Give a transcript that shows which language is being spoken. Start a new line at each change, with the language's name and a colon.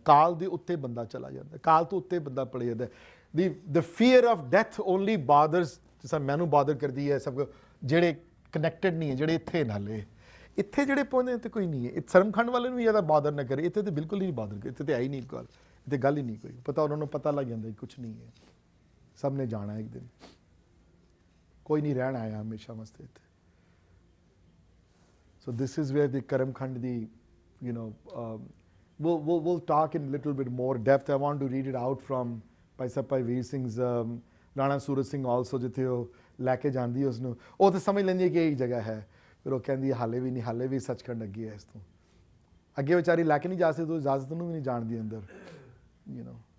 Punjabi: ਕਾਲ ਦੇ ਉੱਤੇ ਬੰਦਾ ਚਲਾ ਜਾਂਦਾ, ਕਾਲ ਤੋਂ ਉੱਤੇ ਬੰਦਾ ਪੜ ਜਾਂਦਾ।
English: the fear of death only bothers,
Punjabi: ਜਿਸਾ ਮੈਨੂੰ ਬਾਦਰ ਕਰਦੀ ਹੈ ਸਭ ਜਿਹੜੇ ਕਨੈਕਟਡ ਨਹੀਂ ਹੈ, ਜਿਹੜੇ ਇੱਥੇ ਨਾਲੇ ਇੱਥੇ ਜਿਹੜੇ ਪਹੁੰਚੇ ਤੇ ਕੋਈ ਨਹੀਂ ਹੈ। ਸਰਮਖੰਡ ਵਾਲੇ ਨੂੰ ਵੀ ਜ਼ਿਆਦਾ ਬਾਦਰ ਨਾ ਕਰੇ, ਇੱਥੇ ਤੇ ਬਿਲਕੁਲ ਹੀ ਨਹੀਂ ਬਾਦਰ ਕਰੇ, ਇੱਥੇ ਤੇ ਆਈ ਨਹੀਂ ਗੱਲ, ਇੱਥੇ ਗੱਲ ਹੀ ਨਹੀਂ ਕੋਈ। ਪਤਾ ਉਹਨਾਂ ਨੂੰ ਪਤਾ ਲੱਗ ਜਾਂਦਾ ਕੁਛ ਨਹੀਂ ਹੈ, ਸਭ ਨੇ ਜਾਣਾ ਇੱਕ ਦਿਨ, ਕੋਈ ਨਹੀਂ ਰਹਿਣ ਆਇਆ ਹਮੇਸ਼ਾ ਵਾਸਤੇ ਇੱਥੇ।
English: So this is where the Karamkhand, you know, we'll talk in a little bit more depth. I want to read it out from
Punjabi: Bhai Sahib Bhai Vir Singh, Rana Suraj Singh also, ਜਿੱਥੇ ਉਹ ਲੈ ਕੇ ਜਾਂਦੀ ਉਸਨੂੰ, ਉਹ ਤਾਂ ਸਮਝ ਲੈਂਦੀ ਕਿ ਇਹ ਜਗ੍ਹਾ ਹੈ, ਫਿਰ ਉਹ ਕਹਿੰਦੀ ਹਾਲੇ ਵੀ ਨਹੀਂ, ਹਾਲੇ ਵੀ ਸੱਚਖੰਡ ਅੱਗੇ ਹੈ ਇਸ ਤੋਂ ਅੱਗੇ। ਵਿਚਾਰੀ ਲੈ ਕੇ ਨਹੀਂ ਜਾ ਸਕਦੀ, ਇਜਾਜ਼ਤ ਨੂੰ ਵੀ ਨਹੀਂ ਜਾਣਦੀ ਅੰਦਰ, ਯੂ ਨੋ।